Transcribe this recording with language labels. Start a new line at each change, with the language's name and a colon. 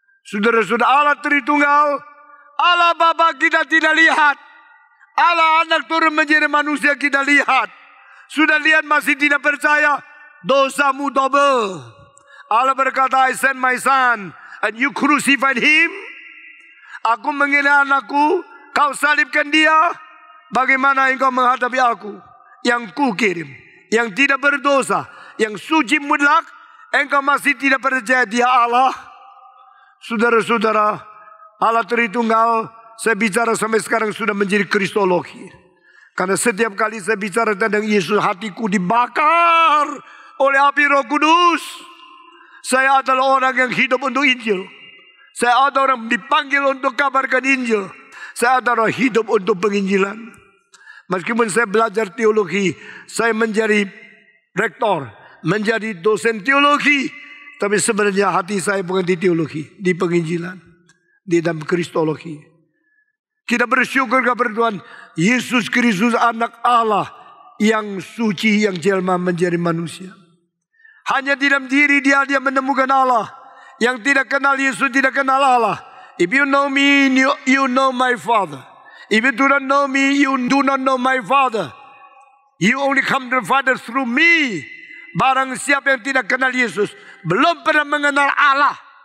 Indonesian: Saudara-saudara, Allah Tritunggal, Allah Bapa kita tidak lihat, Allah Anak turun menjadi manusia kita lihat. Sudah lihat masih tidak percaya, dosamu double. Allah berkata,
English: I send my son and you crucified him.
Indonesian: Aku mengirim anakku, kau salibkan dia. Bagaimana engkau menghadapi aku yang ku kirim, yang tidak berdosa, yang suci mutlak? Engkau masih tidak percaya dia Allah? Saudara-saudara, Allah Tritunggal, saya bicara sampai sekarang sudah menjadi kristologi. Karena setiap kali saya bicara tentang Yesus, hatiku dibakar oleh api Roh Kudus. Saya adalah orang yang hidup untuk Injil. Saya adalah orang dipanggil untuk kabarkan Injil. Saya adalah hidup untuk penginjilan. Meskipun saya belajar teologi, saya menjadi rektor, menjadi dosen teologi, tapi sebenarnya hati saya bukan di teologi, di penginjilan, di dalam kristologi. Kita bersyukur kepada Tuhan Yesus Kristus anak Allah yang suci, yang jelma menjadi manusia. Hanya di dalam diri dia menemukan Allah. Yang tidak kenal Yesus tidak kenal Allah.
English: If you know me, you know my Father. If you do not know me, you do not know my Father. You only come to the Father through me.
Indonesian: Barang siapa yang tidak kenal Yesus belum pernah mengenal Allah.